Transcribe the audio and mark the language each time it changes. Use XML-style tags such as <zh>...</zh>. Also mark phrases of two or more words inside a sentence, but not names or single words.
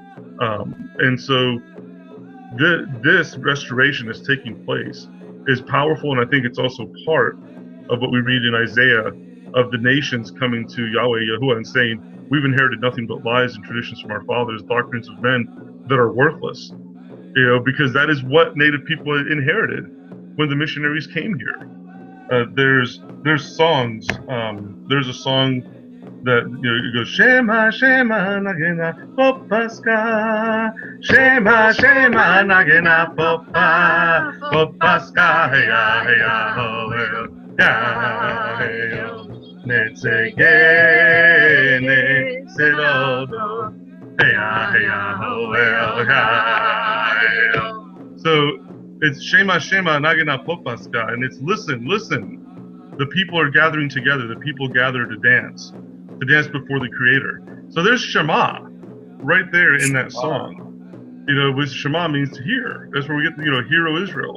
<en>And so this restoration that's taking place is powerful, and I think it's also part of what we read in Isaiah of the nations coming to Yahweh, Yahuwah, and saying, we've inherited nothing but lies and traditions from our fathers, doctrines of men that are worthless. Because that is what Native people inherited when the missionaries came here. There's songs. There's a song that it goes Shema Shema Nagena Popaska Shema Shema Nagena Popa Popaska Heya Heya Hoel Ya Heyo Netsegene Selodo Heya Heya Hoel Ya Heyo. So it's Shema Shema Nagena Popaska, and it's listen. The people are gathering together. The people gather to dance before the Creator. So there's Shema right there in that song. Which Shema means to hear. That's where we get Hear, O Israel.</en>